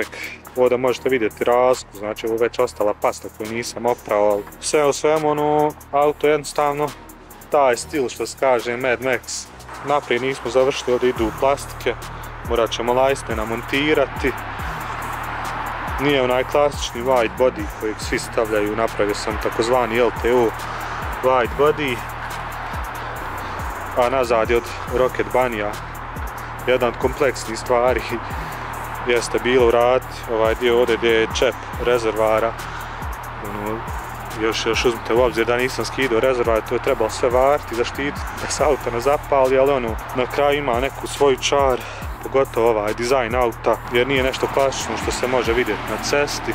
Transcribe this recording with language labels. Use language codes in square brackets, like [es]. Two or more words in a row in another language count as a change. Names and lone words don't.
[bs] Ovdje možete vidjeti razliku, znači ovo je već ostala pasta koju nisam oprao. Sve u svemu, ono, auto jednostavno taj stil što se kaže Mad Max. Naprijed nismo završili, ovdje idu plastike, morat ćemo lajsne namontirati. Nije onaj klasični [en] wide body [bs] kojeg svi stavljaju, napravio sam takozvani LTO [en] wide body. [bs] A nazad je od Rocket Bunnyja. Jedan od kompleksnih stvari jeste bilo uraditi ovaj dio ovdje gdje je čep rezervara. Još uzmite u obzir da nisam skidao rezervar, to je trebalo sve variti, zaštititi da se auto ne zapali, ali ono, na kraju ima neku svoju čar, pogotovo ovaj dizajn auta, jer nije nešto klasično što se može vidjeti na cesti.